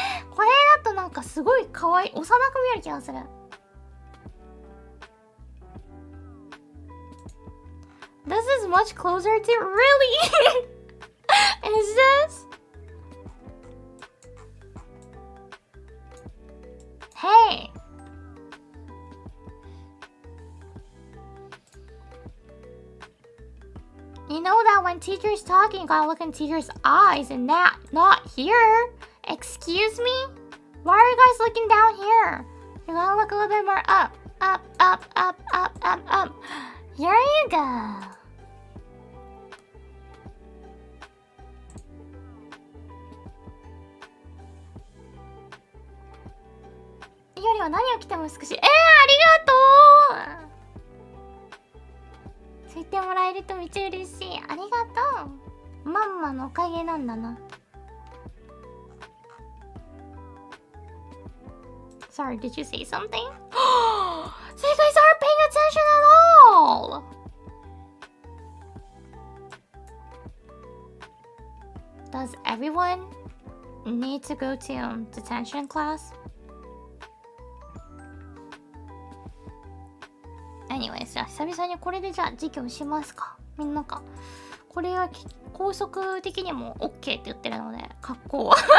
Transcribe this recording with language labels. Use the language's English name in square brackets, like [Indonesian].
[Japanese] これだとなんかすごい可愛い、幼く見える気がする。 [English] This is much closer to really. Is this? Hey. You know that when teacher's talking, you gotta look in teacher's eyes and not here. Excuse me? Why are you guys looking down here? You gotta look a little bit more up, up, up, up, up, up, up. Here you go. [Japanese] Yori は何を着ても美しい。ありがとう。ついてもらえるとめっちゃ嬉しい。ありがとう。マンマのおかげなんだな。 [English] Sorry, did you say something? So you guys aren't paying attention at all! Does everyone need to go to detention class? Anyways, [Japanese] じゃあ久々にこれでじゃあ授業しますか。みんなか。これは校則的にも OK って言ってるので、格好は。